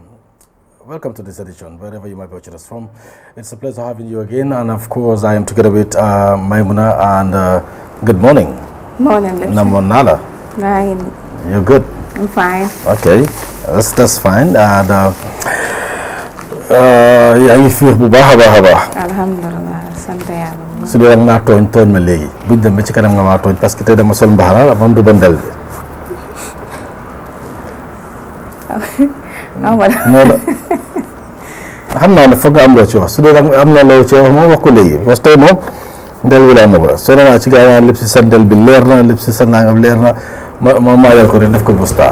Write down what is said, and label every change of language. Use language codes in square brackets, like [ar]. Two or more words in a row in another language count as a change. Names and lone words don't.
[en] Welcome to this edition, wherever you might be watching us from. It's a pleasure having you again, and of course, I am together with Maimuna. And good morning. Morning, Lipson. Namonala. Right. You're good. I'm fine. Okay, that's fine. [wo] And yaa ngi fiix bu baax a baax a baax. Alhamdulillah, sant yàlla. su dee ngaa tooñ ma léegi buñ dem ba ci kanam nga maa tooñ [fr] parce que [wo] tey dama sol mbaxana moom du bandel bi. moo la xam naa ne foog nga am loo ci wax su dee am na loo ci wax moom wax ko léegi [fr] parce que [wo] tey moom ndel bi laa ma ba soo demee ci gars yi lépp si sa ndel bi leer na lépp si sa nangam leer na ma maayal ko rek def ko busta.